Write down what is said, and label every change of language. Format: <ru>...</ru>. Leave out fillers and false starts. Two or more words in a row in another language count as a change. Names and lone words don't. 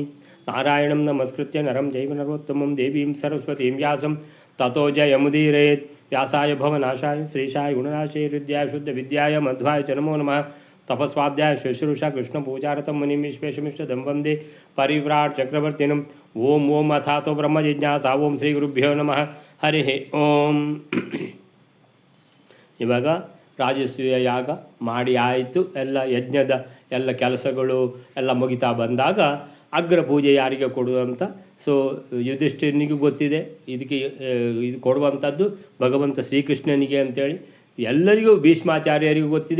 <sa>नारायणं नमस्कृत्य नरं चैव नरोत्तमं देवीं सरस्वतीं व्यासं ततो जयमुदीरयेत्। व्यासाय भवनाशाय श्रीशाय गुणनाशाय हृद्याय शुद्धविद्याय मध्वाय च नमो नमः। तपस्वाध्याय शुश्रूषा कृष्णपूजारतं मुनिं विश्वेशमिष्टदं वन्दे परिव्राट् चक्रवर्तिनम्। ओम ओम अथातो ब्रह्मजिज्ञासा। ओम श्रीगुरुभ्यो नमः। हरिः ओम।</sa> <kn>ಇವಾಗ ರಾಜಸೂಯ ಯಾಗ ಮಾಡಿ ಆಯಿತು, ಎಲ್ಲ ಯಜ್ಞದ ಎಲ್ಲ ಕೆಲಸಗಳು ಎಲ್ಲ ಮುಗಿತಾ ಬಂದಾಗ ಅಗ್ರ ಪೂಜೆ ಯಾರಿಗೆ ಕೊಡುವಂಥ. ಸೊ ಯುಧಿಷ್ಠಿರನಿಗೂ ಗೊತ್ತಿದೆ ಇದಕ್ಕೆ ಇದು ಕೊಡುವಂಥದ್ದು ಭಗವಂತ ಶ್ರೀಕೃಷ್ಣನಿಗೆ ಅಂಥೇಳಿ, ಎಲ್ಲರಿಗೂ ಭೀಷ್ಮಾಚಾರ್ಯರಿಗೂ ಗೊತ್ತಿದೆ.</kn>